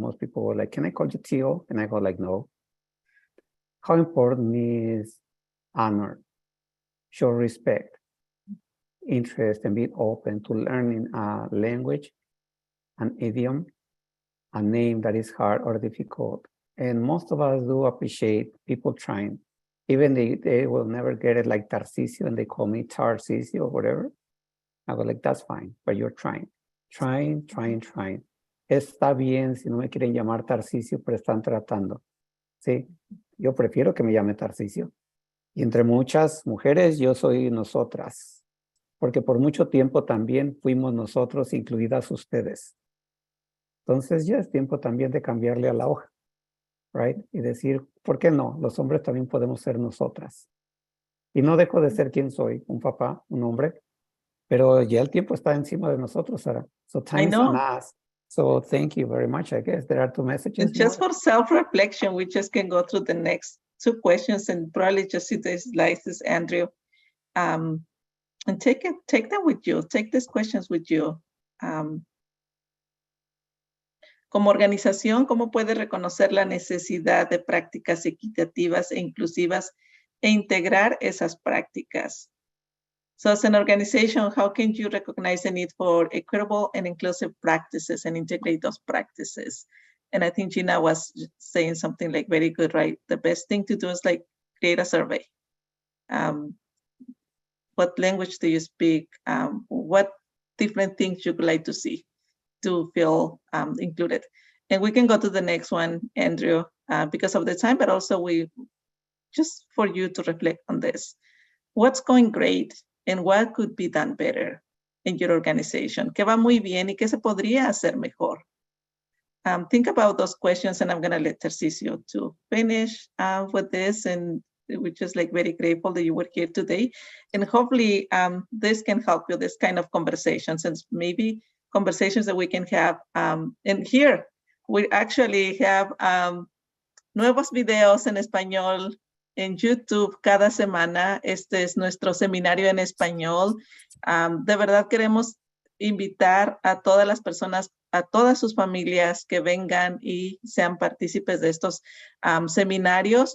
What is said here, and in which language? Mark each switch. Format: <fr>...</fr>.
<en>Most people were like, can I call you Tio? And I go like, no. How important is honor, show respect, interest, and being open to learning a language, an idiom, a name that is hard or difficult. And most of us do appreciate people trying. Even they will never get it like Tarcisio and they call me Tarcisio or whatever. I go like, that's fine, but you're trying. Trying.</en> <es>Está bien si no me quieren llamar Tarcisio, pero están tratando. Sí, yo prefiero que me llame Tarcisio. Y entre muchas mujeres, yo soy nosotras. Porque por mucho tiempo también fuimos nosotros, incluidas ustedes. Entonces ya es tiempo también de cambiarle a la hoja. Right? Y decir, ¿por qué no? Los hombres también podemos ser nosotras. Y no dejo de ser quien soy, un papá, un hombre, pero ya el tiempo está encima de nosotros, Sara.</es> <en>So time is on us. So thank you very much. I guess there are two messages. Just for self-reflection, we just can go through the next two questions and probably just see the slides, Andrew. And take them with you. Take these questions with you.</en> <es>Como organización, ¿cómo puede reconocer la necesidad de prácticas equitativas e inclusivas e integrar esas prácticas?</es> <en>So as an organization, how can you recognize the need for equitable and inclusive practices and integrate those practices? And I think Gina was saying something like very good, right? The best thing to do is like create a survey. What language do you speak? What different things you would like to see to feel included? And we can go to the next one, Andrew, because of the time, but also just for you to reflect on this. What's going great and what could be done better in your organization?</en> <es>¿Qué va muy bien y qué se podría hacer mejor?</es> <en>Think about those questions, and I'm going to let Tarcisio to finish with this. And we're just like very grateful that you were here today. And hopefully this can help you, this kind of conversations, and maybe conversations that we can have. And here, we actually have</en> <es>nuevos videos en español en YouTube cada semana. Este es nuestro seminario en español. De verdad queremos invitar a todas las personas, a todas sus familias que vengan y sean partícipes de estos seminarios.</es>